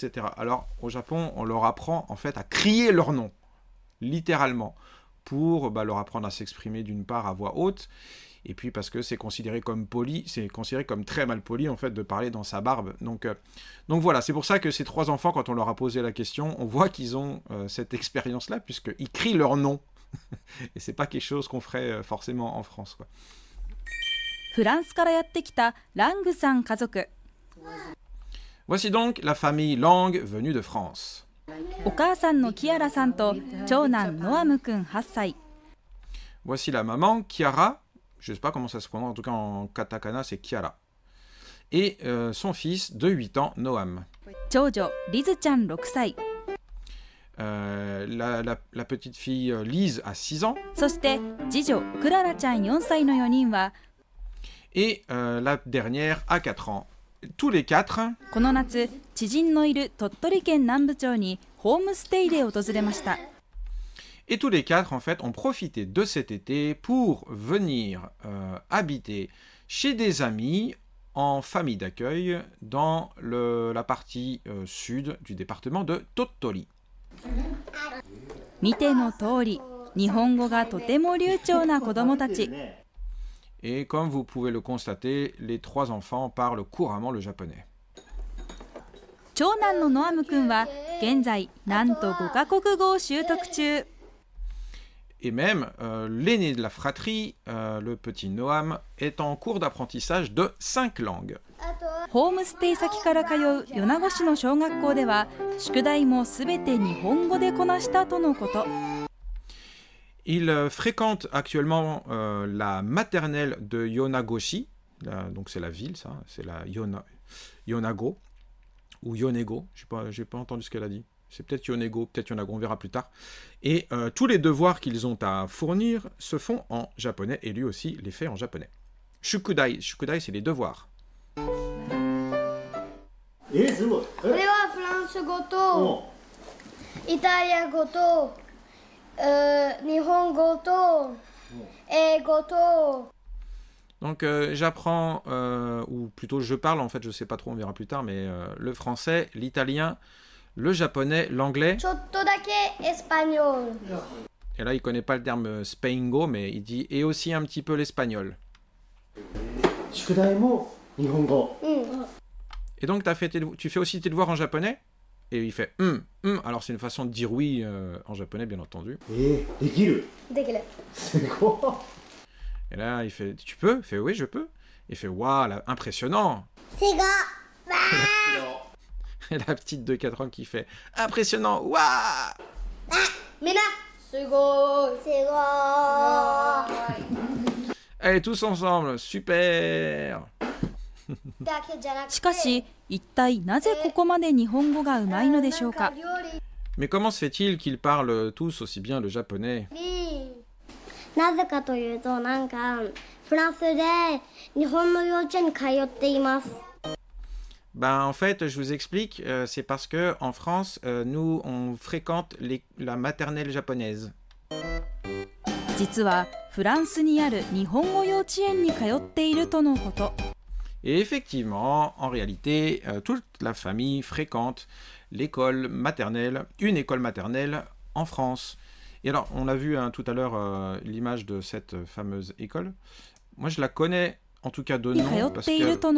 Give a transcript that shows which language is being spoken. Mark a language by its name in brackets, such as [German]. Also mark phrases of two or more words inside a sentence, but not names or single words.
[French] » Alors au Japon, on leur apprend en fait à crier leur nom, littéralement, pour leur apprendre à s'exprimer d'une part à voix haute, et puis parce que c'est considéré comme poli, c'est considéré comme très mal poli en fait de parler dans sa barbe. Donc voilà, c'est pour ça que ces 3 enfants, quand on leur a posé la question, on voit qu'ils ont cette expérience-là, puisqu'ils crient leur nom. Et c'est pas quelque chose qu'on ferait forcément en France, quoi. [Japanese] フランスからやってきたラングさん家族。 [French] Voici donc la famille Lang venue de France. [Japanese] お母さんのキアラさんと長男ノアムくん8歳。 [French] Voici la maman, Chiara. Je ne sais pas comment ça se prononce, en tout cas en katakana, c'est Chiara. Et son fils de 8 ans, Noam. [Japanese] 長女リズちゃん6歳。 [French] La petite fille Lise a 6 ans. [Japanese] そして次女クララちゃん4歳の4人は [French] Et la dernière a 4 ans. Tous les 4, [Japanese] この夏知人のいる鳥取県南部町にホームステイで訪れました。 [French] et tous les 4, en fait, ont profité de cet été pour venir habiter chez des amis en famille d'accueil dans la partie sud du département de Tottori. [Japanese] 見ての通り日本語がとても流暢な子どもたち。 [French] Et comme vous pouvez le constater, les 3 enfants parlent couramment le japonais. [Japanese] 長男のノアムくんは現在なんと5カ国語を習得中。 [French] Et même l'aîné de la fratrie, le petit Noam, est en cours d'apprentissage de 5 langues. [Japanese] ホームステイ先から通う米子市の小学校では宿題もすべて日本語でこなしたとのこと。 [French] Il fréquente actuellement la maternelle de Yonagoshi, donc c'est la ville, ça, c'est la Yonago, ou Yonego, j'ai pas entendu ce qu'elle a dit. C'est peut-être Yonego, peut-être Yonago, on verra plus tard. Et tous les devoirs qu'ils ont à fournir se font en japonais, et lui aussi les fait en japonais. Shukudai, Shukudai c'est les devoirs. [Japanese] すごい。これはフランス語と Italien 語と、日本語と、英語と. [French] Donc j'apprends, ou plutôt je parle, en fait, je sais pas trop, on verra plus tard, mais le français, l'italien, le japonais, l'anglais. [Japanese] ちょっとだけ espagnol. [French] Et là, il connaît pas le terme spaingo, mais il dit et aussi un petit peu l'espagnol. [Japanese] 宿題も日本語. [French] Et donc tu fais aussi tes devoirs en japonais? Et il fait alors c'est une façon de dire oui en japonais, bien entendu. [Japanese] Dekiru. Dekiru. Sugo. [French] Et là, il fait tu peux? Il fait oui, je peux. Il fait waouh, impressionnant. [Japanese] Siga. [French] Et la petite de 4 ans qui fait impressionnant, waouh. [Japanese] みんな。すごっ。すごっ. [French] Allez, tous ensemble, super. [Japanese] しかし、一体なぜここまで日本語がうまいのでしょうか。 [French] Mais comment se fait-il qu'ils parlent tous aussi bien le japonais? [Japanese] なぜかというと、なんかフランスで日本の幼稚園に通っています。 [French] Ben, en fait, je vous explique, c'est parce que en France, nous, on fréquente la maternelle japonaise. [Japanese] 実はフランスにある日本語幼稚園に通っているとのこと。 [French] Et effectivement, en réalité, toute la famille fréquente l'école maternelle, une école maternelle en France. Et alors, on a vu tout à l'heure l'image de cette fameuse école. Moi, je la connais, en tout cas de nom, parce que...